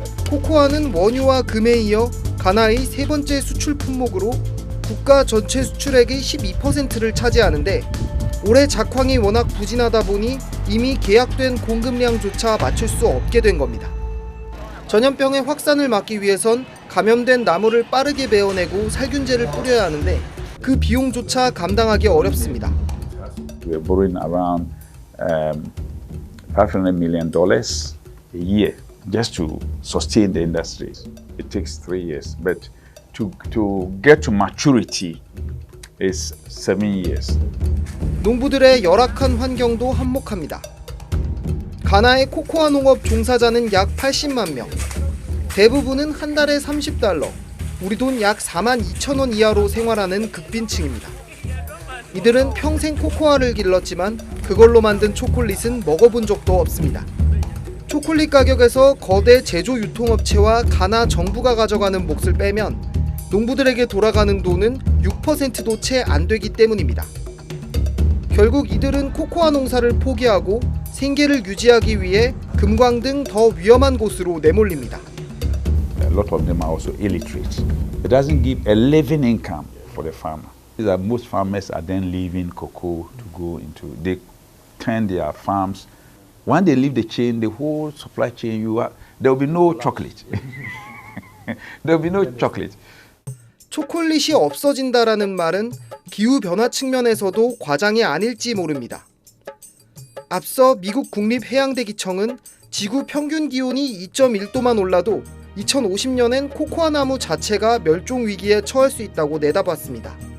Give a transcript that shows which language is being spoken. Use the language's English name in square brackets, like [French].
[Korean] 코코아는 원유와 금에 이어 가나의 세 번째 수출 품목으로 국가 전체 수출액의 12%를 차지하는데 올해 작황이 워낙 부진하다 보니 이미 계약된 공급량조차 맞출 수 없게 된 겁니다. 전염병의 확산을 막기 위해선 감염된 나무를 빠르게 베어내고 살균제를 뿌려야 하는데 그 비용조차 감당하기 어렵습니다. [English] We're borrowing around $500 million a year just to sustain the industry. It takes 3 years, but to get to maturity is 7 years. [Korean] 농부들의 열악한 환경도 한몫합니다. 가나의 코코아 농업 종사자는 약 80만 명. 대부분은 한 달에 30달러, 우리 돈 약 42,000원 이하로 생활하는 극빈층입니다. 이들은 평생 코코아를 길렀지만 그걸로 만든 초콜릿은 먹어본 적도 없습니다. 초콜릿 가격에서 거대 제조 유통업체와 가나 정부가 가져가는 몫을 빼면 농부들에게 돌아가는 돈은 6%도 채 안 되기 때문입니다. 결국 이들은 코코아 농사를 포기하고 생계를 유지하기 위해 금광 등 더 위험한 곳으로 내몰립니다. [English] A lot of them are also illiterate. It doesn't give a living income for the farmer. Most farmers are then leaving cocoa to go into, they turn their farms. When they leave the chain, the whole supply chain, there will be no chocolate. There will be no chocolate. [Korean] 초콜릿이 없어진다라는 말은 기후변화 측면에서도 과장이 아닐지 모릅니다. 앞서 미국 국립해양대기청은 지구 평균 기온이 2.1도만 올라도 2050년엔 코코아 나무 자체가 멸종 위기에 처할 수 있다고 내다봤습니다.